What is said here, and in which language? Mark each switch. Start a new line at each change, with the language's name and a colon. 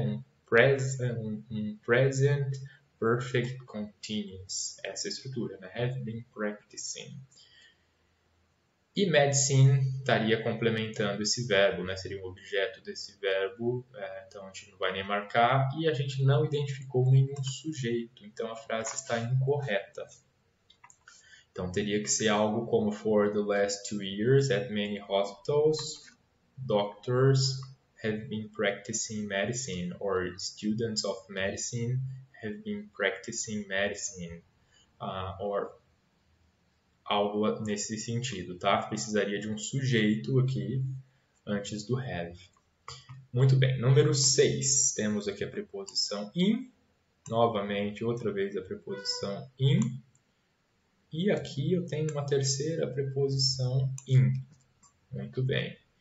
Portuguese: um present perfect continuous. Essa é a estrutura, né?
English: Have been practicing.
Portuguese: E medicine estaria complementando esse verbo, né? Seria um objeto desse verbo, então a gente não vai nem marcar. E a gente não identificou nenhum sujeito, então a frase está incorreta. Então teria que ser algo como:
English: for the last 2 years at many hospitals, doctors have been practicing medicine, or students of medicine have been practicing medicine, or
Portuguese: algo nesse sentido, tá? Precisaria de um sujeito aqui antes do have. Muito bem, número 6, temos aqui a preposição in, novamente, outra vez a preposição in, e aqui eu tenho uma terceira preposição in. Muito bem.